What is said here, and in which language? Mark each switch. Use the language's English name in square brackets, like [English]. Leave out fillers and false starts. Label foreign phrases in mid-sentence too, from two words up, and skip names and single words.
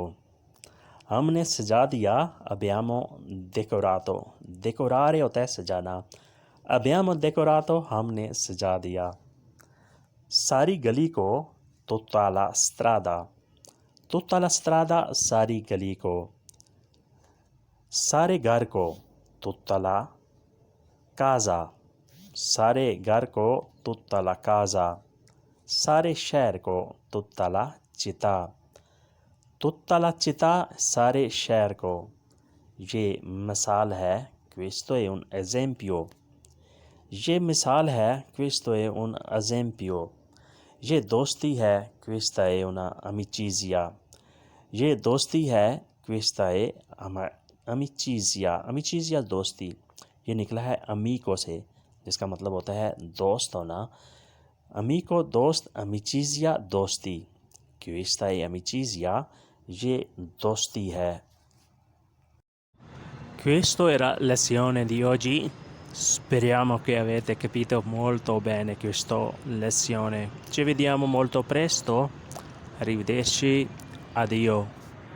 [Urdu] ہم نے سجا دیا [Italian] abbiamo decorato. [Urdu] decorare ہوتا ہے سجانا. [Italian] abbiamo decorato [Urdu] ہم نے سجا دیا. ساری گلی کو [Italian] tutta la strada. tutta la strada [Urdu] ساری گلی کو. سارے گھر کو [Italian] tutta la casa. [Urdu] سارے گھر کو [Italian] tutta la casa. [Urdu] سارے شہر کو [Italian] tutta la città. tutta la città [Urdu] سارے شہر کو. یہ مثال ہے [Italian] questo è un esempio. [Urdu] یہ مثال ہے [Italian] questo è un esempio. [Urdu] یہ دوستی ہے [Italian] questa è una amicizia. [Urdu] یہ دوستی ہے [Italian] questa è amicizia. [Urdu] amicizia دوستی. یہ نکلا ہے amico سے جس کا مطلب ہوتا ہے دوست ہونا. amico دوست. amicizia دوستی. [Italian] questa è amicizia [Urdu] یہ دوستی ہے. [Italian] Questo era la lezione di oggi. Speriamo che avete capito molto bene questa lezione. Ci vediamo molto presto. Arrivederci. Addio.